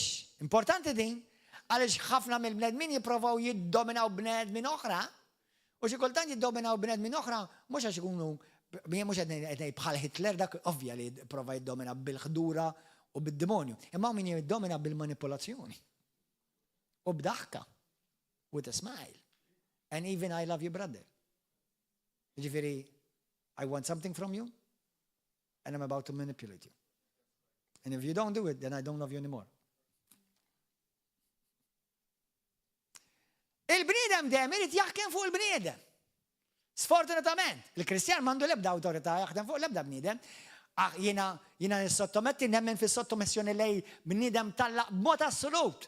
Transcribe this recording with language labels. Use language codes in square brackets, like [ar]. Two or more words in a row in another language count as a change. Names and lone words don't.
[mt] Importanti din għaliex ħafna mill-bnedmin jipprovaw jiddominaw bnedmin oħra u xi kultant jiddominaw bnedmin oħra mhux għax ikunu mhux qed bħal Hitler dak ovvja li prova jiddomina bil-ħdura u bid-demonju. Imma min jiddomina bil-manipolazzjoni. U b'daħka. [en] With a smile. And even I love you brother. Ġifieri, I want something from you and I'm about to manipulate you. And if you don't do it, then I don't love you anymore. [mt] Il-bniedem dejjem irid jaħkem fuq il-bniedem. Sfortunatament, il-Kristjan m'għandu l-ebda awtorità jaħdem fuq l-ebda bniedem. Jiena nissottometti nemmen fis-sottomessjoni lej bniedem tallaq b'mod assolut.